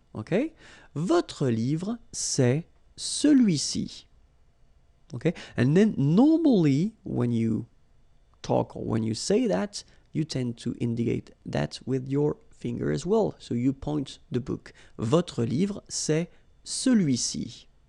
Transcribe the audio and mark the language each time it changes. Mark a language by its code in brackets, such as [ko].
[fr] Okay, votre livre, c'est celui-ci. [en] Okay, and then normally when you talk or when you say that, you tend to indicate that with your finger as well. So you point the book. [fr] Votre livre, c'est celui-ci.